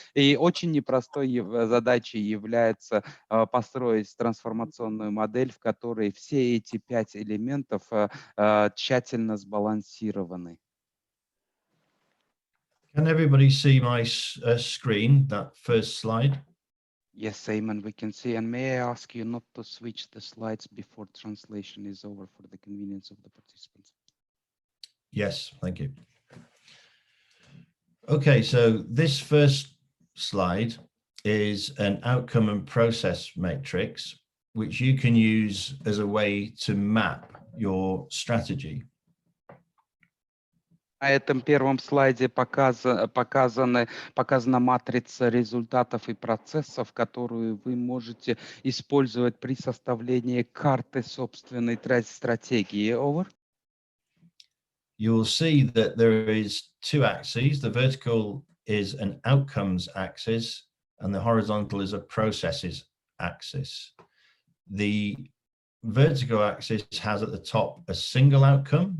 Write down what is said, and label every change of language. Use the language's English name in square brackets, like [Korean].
[Russian] И очень непростой задачей является построить трансформационную модель, в которой все эти 5 элементов тщательно сбалансированы. [English] Can everybody see my screen, that first slide? Yes, Simon, we can see. And may I ask you not to switch the slides before translation is over for the convenience of the participants? Yes, thank you. Okay, so this first slide is an outcome and process matrix, which you can use as a way to map your strategy. [Russian] На этом первом слайде показана матрица результатов и процессов, которую вы можете использовать при составлении карты собственной стратегии. [English] Over. You will see that there is 2 axes. The vertical is an outcomes axis and the horizontal is a processes axis. The vertical axis has at the top a single outcome.